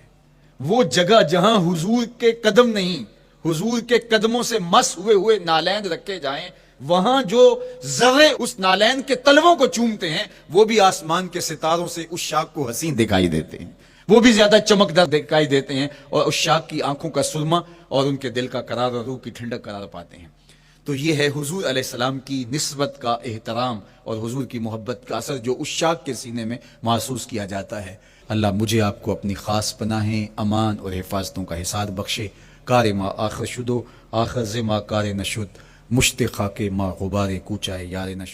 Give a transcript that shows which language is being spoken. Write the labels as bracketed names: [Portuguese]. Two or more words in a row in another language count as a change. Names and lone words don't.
[Urdu] وہ جگہ جہاں حضور کے قدم نہیں، حضور کے قدموں سے مس ہوئے ہوئے نالین رکھے جائیں، وہاں جو ذرے اس نالین کے تلووں کو چومتے ہیں وہ بھی آسمان کے ستاروں سے اس شاخ کو حسین دکھائی دیتے ہیں، وہ بھی زیادہ چمکدار دکھائی دیتے ہیں، اور اس شاخ کی آنکھوں کا سرما اور ان کے دل کا قرار اور روح کی ٹھنڈک قرار پاتے ہیں۔ تو یہ ہے حضور [Arabic] علیہ السلام [Urdu] کی نسبت کا احترام اور حضور کی محبت کا اثر جو اس شاخ کے سینے میں محسوس کیا جاتا ہے۔ اللہ مجھے آپ کو اپنی خاص پناہیں، امان اور حفاظتوں کا حصاد بخشے۔ [Persian] کار ما آخر شدو آخر زما کار نشد، مشت خاک ما غبار کوچائے یار نشد۔